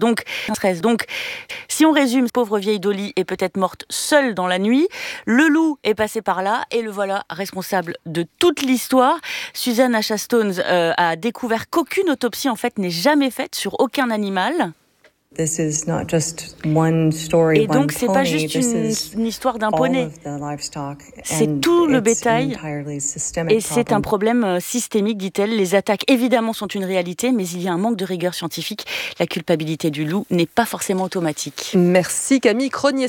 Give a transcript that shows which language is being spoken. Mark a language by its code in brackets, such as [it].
[fr] Donc, si on résume, pauvre vieille Dolly est peut-être morte seule dans la nuit. Le loup est passé par là et le voilà responsable de toute l'histoire. Susanna Chastone a découvert qu'aucune autopsie en fait, n'est jamais faite sur aucun animal. [en] This is not just one story, [fr] et donc, ce n'est pas juste une histoire d'un poney. C'est tout le bétail et c'est un problème systémique, dit-elle. Les attaques, évidemment, sont une réalité, mais il y a un manque de rigueur scientifique. La culpabilité du loup n'est pas forcément automatique. Merci Camille Cronier.